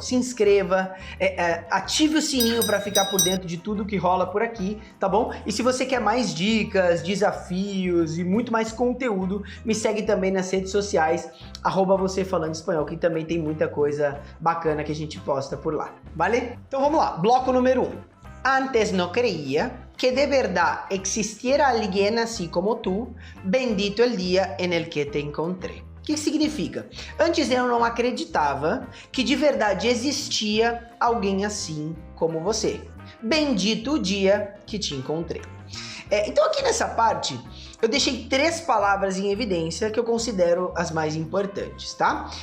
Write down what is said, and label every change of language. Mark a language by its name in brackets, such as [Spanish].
[Portuguese] Se inscreva, ative o sininho pra ficar por dentro de tudo que rola por aqui, tá bom? E se você quer mais dicas, desafios e muito mais conteúdo, me segue também nas redes sociais, @você falando espanhol, que também tem muita coisa bacana que a gente posta por lá, vale? Então vamos lá, bloco número 1. [Spanish] Antes no creía que de verdad existiera alguien así como tú, bendito el día en el que te encontré. [Portuguese] O que significa? Antes eu não acreditava que de verdade existia alguém assim como você. Bendito o dia que te encontrei. Então aqui nessa parte, eu deixei 3 palavras em evidência que eu considero as mais importantes, tá?